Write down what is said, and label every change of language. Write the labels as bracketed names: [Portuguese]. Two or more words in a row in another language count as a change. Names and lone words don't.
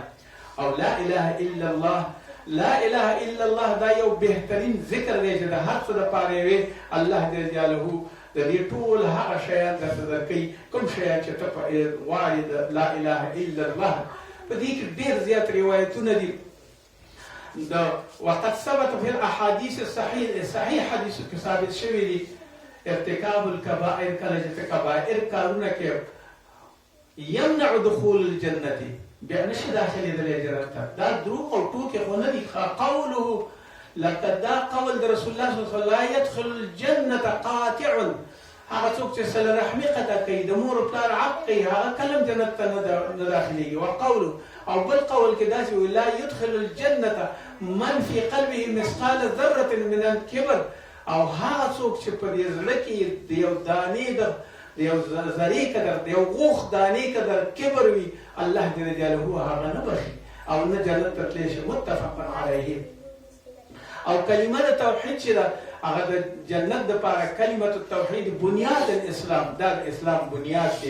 [Pashto] او [Arabic] لا اله الا الله، لا اله الا الله [Pashto] دا یو بهترین ذکر دی چې د هر څه دپاره یې وی [Arabic] الله جل جلاله [Pashto] د دې ټول هغه شیان درته درکوي کوم شیان چې ته غواړې د [Arabic] لا اله الا الله. [Pashto] په دې کې ډېر زیات روایتونه دي. [Arabic] وقد ثبت في الاحاديث [Pashto] صحیح حدیثو کې ثابت شوي دي [Arabic] ارتکاب الکبائر، [Pashto] کله چې ته کبائر کارونه کوې [Arabic] یمنع دخول الجنة، [Pashto] بیا نشي داخلېدلی جنت ته. دا دروغ او ټوکې خو نه دي. [Arabic] قوله لقد [Pashto] دا قول د [Arabic] رسول الله صلی الله علیه وسلم لا يدخل الجنة قاطع، [Pashto] هغه څوک چې صله رحمي قطع کوي د مور پلار عق کوي هغه کلم جنت ته نه داخلېږي. وقوله او بل قول کې داسې وي [Arabic] لا يدخل الجنة من في قلبه مثقال ذرة من الكبر، [Pashto] او هغه څوک چې په دې زړه کې د یو دانې د یو ذرې قدر د یو غوښ دانې قدر کبر وي [Arabic] الله جل جلاله [Pashto] هغه نه بخي او نه جنت ته تللی شي. [Arabic] متفق علیه. [Pashto] او کلمه د توحید چې ده هغه د جنت دپاره [Arabic] کلمه التوحید بنیاد الاسلام، [Pashto] دا د اسلام بنیاد دی.